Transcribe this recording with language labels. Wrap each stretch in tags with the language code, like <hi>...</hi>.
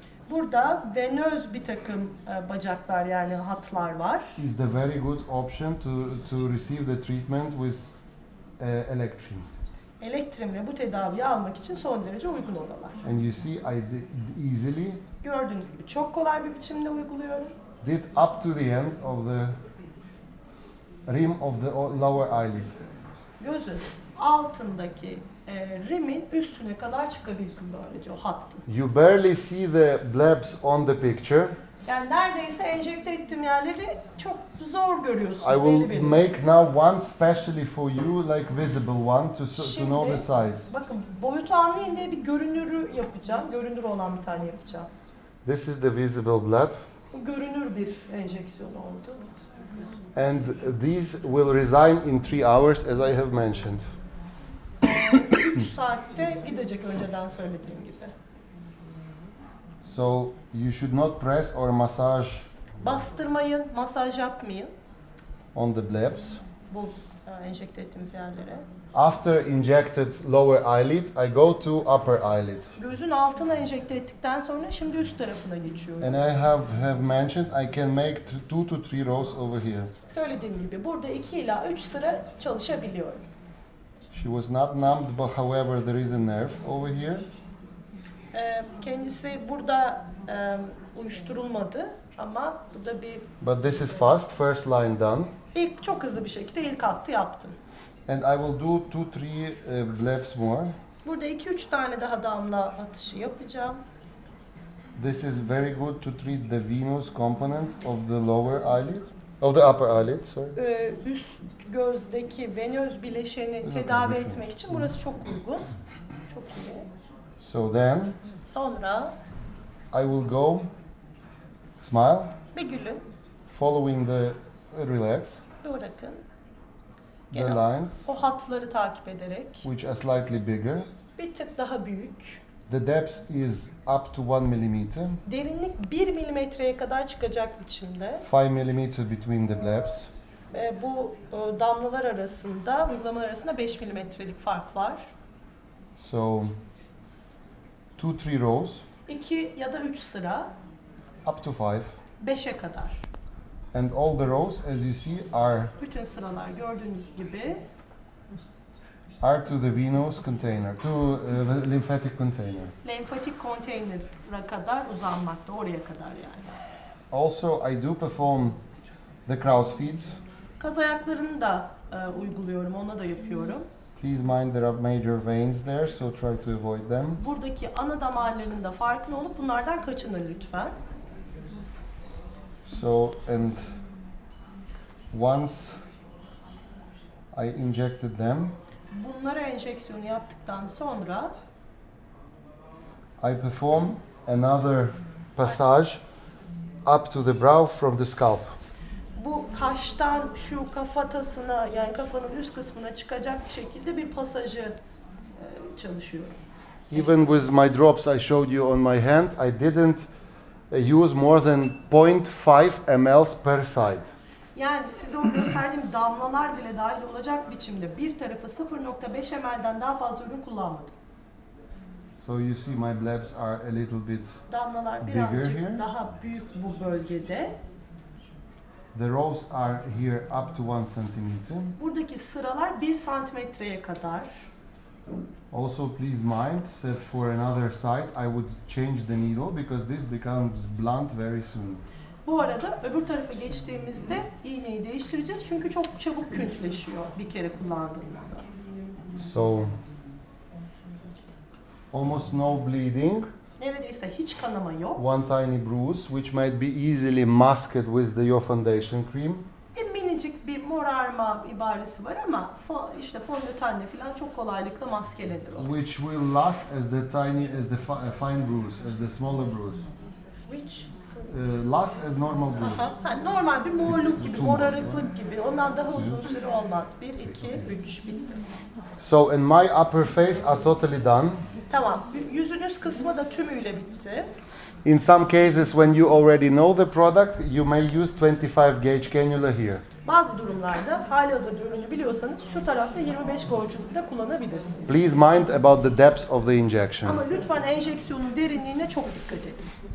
<tr>Burada venöz bir takım bacaklar yani hatlar var.</tr> <en>is the very good option to receive the treatment with Electri.</en> <tr>Elektrimle bu tedaviyi almak için son derece uygun oralar.</tr> <en>And you see, I easily</en> <tr>Gördüğünüz gibi çok kolay bir biçimde uyguluyorum.</tr> <en>did up to the end of the rim of the lower eyelid.</en> <tr>Gözün altındaki rimin üstüne kadar çıkabildim böylece o hattın.</tr> <en>You barely see the blebs on the picture.</en> <tr>Yani neredeyse enjekte ettiğim yerleri çok zor görüyorsunuz.</tr> <en>I will</en> <tr>belli</tr> <en>make</en> <tr>belirsiz.</tr> <en>now one specially for you, like visible one, to know the size.</en> <tr>Bakın boyutu anlayın diye bir görünürü yapacağım. Görünür olan bir tane yapacağım.</tr> <en>This is the visible bleb.</en> <tr>Bu görünür bir enjeksiyon oldu.</tr> <en>And these will resign in 3 hours, as I have mentioned.</en> <tr>3 saatte gidecek önceden söylediğim gibi.</tr> <en>So you should not press or massage</en> <tr>Bastırmayın, masaj yapmayın</tr> <en>on the blebs.</en> <tr>bu enjekte ettiğimiz yerlere.</tr> <en>After injected lower eyelid, I go to upper eyelid.</en> <tr>Gözün altına enjekte ettikten sonra şimdi üst tarafına geçiyorum.</tr> <en>And I have mentioned I can make 2 to 3 rows over here.</en> <tr>Söylediğim gibi burada 2 ila 3 sıra çalışabiliyorum.</tr> <en>She was not numbed, but however there is a nerve over here.</en> <tr>Kendisi burada uyuşturulmadı ama burada bir</tr> <en>But this is fast, first line done.</en> <tr>çok hızlı bir şekilde ilk hattı yaptım.</tr> <en>And I will do 2-3 blebs more.</en> <tr>Burada 2-3 tane daha damla atışı yapacağım.</tr> <en>This is very good to treat the venous component of the lower eyelid, of the upper eyelid, sorry.</en> <tr>Üst gözdeki venöz bileşeni tedavi etmek için burası çok uygun. Çok iyi.</tr> <en>So then</en> <tr>Sonra</tr> <en>I will go, smile,</en> <tr>bir gülün,</tr> <en>following the relax,</en> <tr>bırakın.</tr> <en>the</en> <tr>Gene</tr> <en>lines,</en> <tr>o hatları takip ederek</tr> <en>which are slightly bigger.</en> <tr>bir tık daha büyük.</tr> <en>The depth is up to 1 millimeter,</en> <tr>Derinlik 1 milimetreye kadar çıkacak biçimde.</tr> <en>5 millimeter between the blebs.</en> <tr>Bu damlalar arasında, uygulamalar arasında 5 milimetrelik fark var.</tr> <en>So 2-3 rows,</en> <tr>2 ya da 3 sıra,</tr> <en>up to 5.</en> <tr>5'e kadar.</tr> <en>And all the rows, as you see, are</en> <tr>Bütün sıralar gördüğünüz gibi</tr> <en>to the venous container, to the lymphatic container.</en> <tr>lenfatik konteynere kadar uzanmakta, oraya kadar yani.</tr> <en>Also, I do perform the crow's feet.</en> <tr>Kaz ayaklarını da uyguluyorum, ona da yapıyorum.</tr> <en>Please mind there are major veins there, so try to avoid them.</en> <tr>Buradaki ana damarların da farkında olup bunlardan kaçının lütfen.</tr> <en>So, and once I injected them,</en> <tr>Bunlara enjeksiyonu yaptıktan sonra</tr> <en>I perform another passage up to the brow from the scalp.</en> <tr>kaştan şu kafatasına, yani kafanın üst kısmına çıkacak şekilde bir pasajı çalışıyorum.</tr> <en>Even with my drops I showed you on my hand, I didn't use more than 0.5 ml per side.</en> <tr>Yani size o gösterdiğim damlalar bile dahil olacak biçimde bir tarafı 0.5 ml'den daha fazla ürün kullanmadım.</tr> <en>So you see my blebs are a little bit</en> <tr>Damlalar</tr> <en>bigger</en> <tr>birazcık</tr> <en>here.</en> <tr>daha büyük bu bölgede.</tr> <en>The rows are here up to 1 centimeter.</en> <tr>Buradaki sıralar 1 santimetreye kadar.</tr> <en>Also please mind that for another side I would change the needle because this becomes blunt very soon.</en> <tr>Bu arada öbür tarafa geçtiğimizde iğneyi değiştireceğiz çünkü çok çabuk küntleşiyor bir kere kullandığımızda.</tr> <en>So almost no bleeding.</en> <tr>Neredeyse hiç kanama yok.</tr> <en>One tiny bruise which might be easily masked with your foundation cream.</en> <tr>Bir minicik bir morarma ibaresi var ama işte fondötenle falan çok kolaylıkla maskelenir o.</tr> <en>Which will last as the tiny as the fine bruise, as the smaller bruise. Which? Last as normal bruise.</en> <tr>Ha, normal bir morluk gibi, morarıklık gibi. Ondan daha uzun süre olmaz. 1, 2, 3 bitti.</tr> <en>So and my upper face are totally done.</en> <tr>Tamam. Yüzünüz kısmı da tümüyle bitti.</tr> <en>In some cases when you already know the product, you may use 25 gauge cannula here.</en> <tr>Bazı durumlarda halihazırda ürünü biliyorsanız şu tarafta 25 gauge'luk da kullanabilirsiniz.</tr> <en>Please mind about the depth of the injection.</en> <tr>Ama lütfen enjeksiyonun derinliğine çok dikkat edin.</tr>